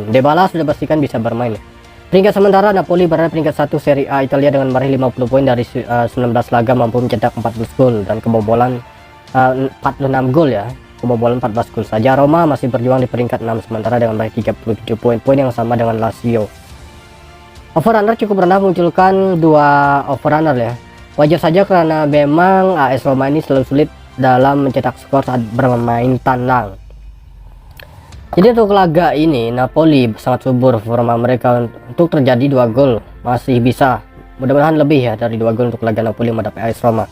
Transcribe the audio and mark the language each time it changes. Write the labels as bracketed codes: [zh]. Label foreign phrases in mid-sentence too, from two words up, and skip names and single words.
[id] Dybala sudah pastikan bisa bermain. Peringkat sementara Napoli berada peringkat 1 Serie A Italia dengan meraih 50 poin dari 19 laga, mampu mencetak 14 gol dan kebobolan 46 gol ya. Kebobolan 14 gol saja. Roma masih berjuang di peringkat 6 sementara dengan meraih 37 poin, poin yang sama dengan Lazio. [en] Over under [id] cukup rendah, munculkan 2 [en] over under [id] ya. Wajar saja karena memang AS Roma ini selalu sulit dalam mencetak skor saat bermain tandang. Jadi untuk laga ini Napoli sangat subur performa mereka, untuk terjadi 2 gol masih bisa, mudah-mudahan lebih ya dari 2 gol untuk laga Napoli menghadapi AS Roma.